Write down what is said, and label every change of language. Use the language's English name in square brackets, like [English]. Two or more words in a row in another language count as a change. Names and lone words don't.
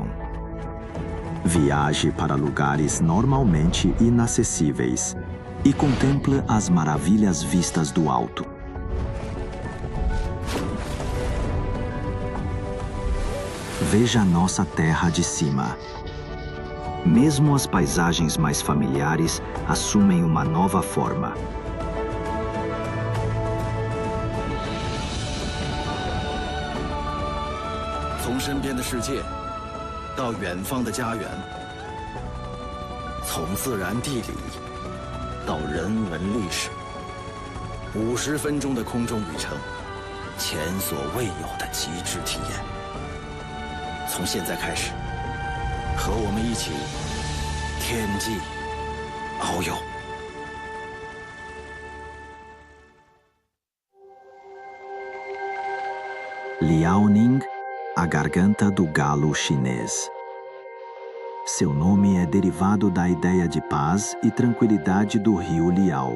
[Portuguese] Viaje para lugares normalmente inacessíveis e contemple as maravilhas vistas do alto. Veja nossa terra de cima. Mesmo as paisagens mais familiares assumem uma nova forma. [Chinese] 从身边的世界到远方的家园，从自然地理到人文历史，50分钟的空中旅程，前所未有的极致体验。从现在开始，和我们一起天际遨游。 [Portuguese] Liaoning, a garganta do galo chinês. Seu nome é derivado da ideia de paz e tranquilidade do rio Liao.